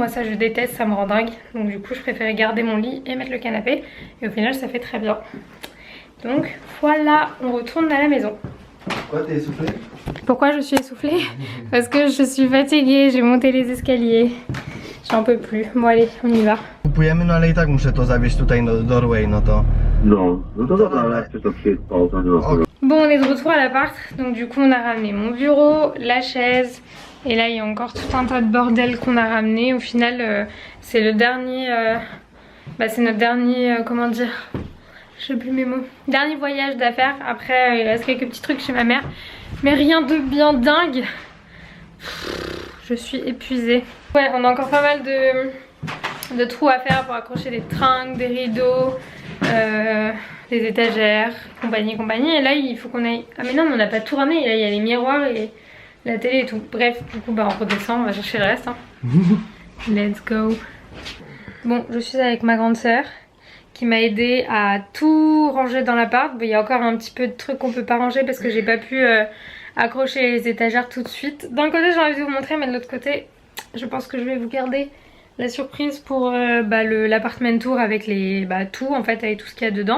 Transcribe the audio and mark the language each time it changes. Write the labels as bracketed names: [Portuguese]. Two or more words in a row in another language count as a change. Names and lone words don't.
[French] Moi ça je déteste, ça me rend dingue. Donc du coup je préférais garder mon lit et mettre le canapé. Et au final ça fait très bien. Donc voilà, on retourne à la maison. Pourquoi t'es essoufflée? Pourquoi je suis essoufflée? Parce que je suis fatiguée, j'ai monté les escaliers. J'en peux plus. Bon allez, on y va. [Polish] Kupujemy, no ale i tak muszę to zawieźć tutaj do doorway, no to... No to dobra, ale jak chcesz to przyjeść z pauza, nie ma problemu. [French] Bon, on est de retour à l'appart. Donc du coup on a ramené mon bureau, la chaise. Et là il y a encore tout un tas de bordel qu'on a ramené. Au final c'est le dernier... c'est notre dernier... comment dire... Je sais plus mes mots. Dernier voyage d'affaires. Après il reste quelques petits trucs chez ma mère. Mais rien de bien dingue. Je suis épuisée. Ouais, on a encore pas mal de trous à faire pour accrocher des trinques, des rideaux, des étagères, compagnie. Et là il faut qu'on aille... Ah mais non mais on n'a pas tout ramené. Là il y a les miroirs et la télé et tout. Bref, du coup on redescend, on va chercher le reste. Hein. [English] Let's go. [French] Bon, je suis avec ma grande sœur qui m'a aidé à tout ranger dans l'appart. Bon, il y a encore un petit peu de trucs qu'on peut pas ranger parce que j'ai pas pu accrocher les étagères tout de suite. D'un côté j'ai envie de vous montrer, mais de l'autre côté je pense que je vais vous garder la surprise pour l'appartement tour avec les tout en fait, avec tout ce qu'il y a dedans.